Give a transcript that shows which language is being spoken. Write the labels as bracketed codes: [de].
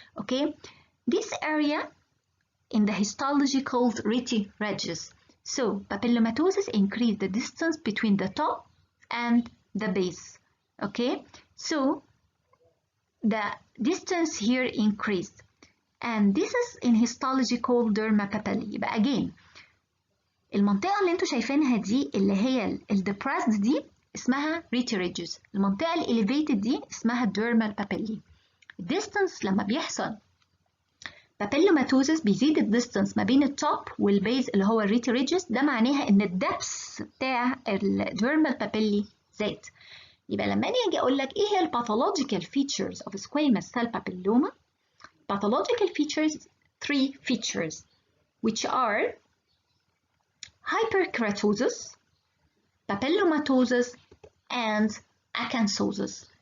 [en] Okay, this area in the histology called retiregis. So papillomatosis increase the distance between the top and the base. Okay, so the distance here increased, and this is in histology called dermapapillae. [ar] يبقى again المنطقة اللي انتوا شايفينها دي اللي هي الديبراسد دي اسمها retiregis. المنطقة الاليفيتد دي اسمها [en] dermal papillae. [ar] الديستانس لما بيحصل papillomatosis بيزيد الديستانس ما بين التوب والبيز اللي هو الريتيريجس، ده معناها ان الدبس بتاع الديرمال بابيلي زاد. يبقى لما اجي اقول لك ايه هي الباثولوجيكال [en] features of squamous cell papilloma, pathological features, three features which are hyperkeratosis, papillomatosis and acanthosis.